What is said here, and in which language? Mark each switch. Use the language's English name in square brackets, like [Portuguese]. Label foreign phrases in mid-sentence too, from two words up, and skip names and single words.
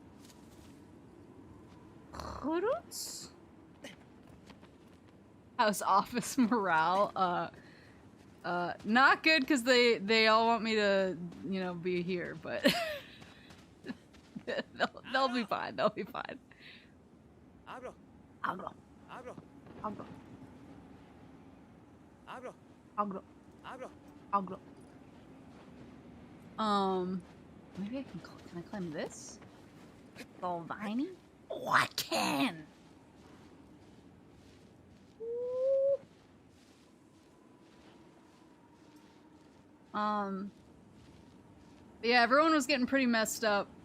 [English] Fruits? How's office morale? Not good because they all want me to, you know, be here, but they'll be fine. They'll be fine. Abro. Agro. Abro. Agro. Abro. Agro. Abro. Agro. Maybe I can I climb this? It's all viney? Oh, I can! But yeah, everyone was getting pretty messed up.